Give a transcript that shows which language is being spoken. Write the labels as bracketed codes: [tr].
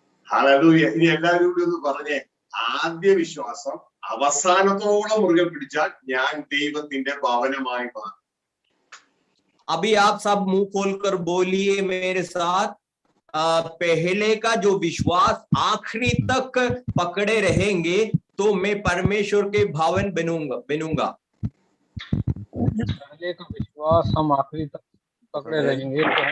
[ml] Hallelujah. ഇനി എല്ലാവരും കൂടി ഒന്ന് പറഞ്ഞേ, ആദ്യ വിശ്വാസം അവസാനത്തോളം മുറുകെ പിടിച്ചാൽ ഞാൻ ദൈവത്തിന്റെ ഭവനമായി മാറും. [hi] अभी आप सब मुंह खोलकर बोलिए मेरे साथ, पहले का जो विश्वास आखिरी तक पकड़े रहेंगे तो मैं परमेश्वर के भवन बनूंगा। पहले का विश्वास हम आखिरी तक पकड़े रहेंगे